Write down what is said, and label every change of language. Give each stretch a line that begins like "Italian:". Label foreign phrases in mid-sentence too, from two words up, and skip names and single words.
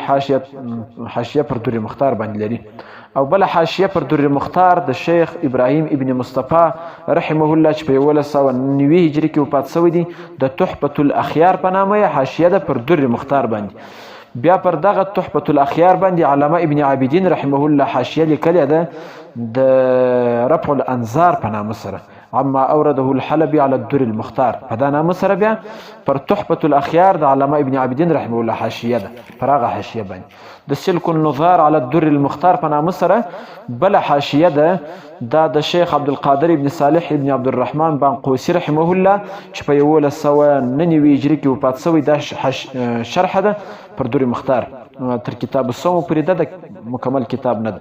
Pashto: حاشیه پر در مختار باندې لري. او بله حاشیه پر در مختار د شیخ ابراهیم ابن مصطفی رحمه الله چې په 1190 هجري کې وفات شوی دی. د تحفة الاخيار په نامه حاشیه ده پر در مختار باندې. بیا پر دغه تحفة الاخيار باندې علامه ابن عابدین رحمه الله حاشیه لیکلې ده د رفع الانظار په نامه سره عما اورده الحلبي على الدر المختار. په دا نامه سره بیا پر تحفة الاخيار د علامه ابن عابدین رحمه الله حاشیه ده. پر هغه حاشیه باندې د سلك النظار على الدر المختار په نامه سره بله حاشیه ده. دا د شیخ عبدالقادر ابن صالح ابن عبدالرحمن بانقوسی رحمه الله چې په 1199 هجري کې وفات شوی. دا شرح ده پر در مختار تر کتاب الصوم پورې ده، د مکمل کتاب نه ده.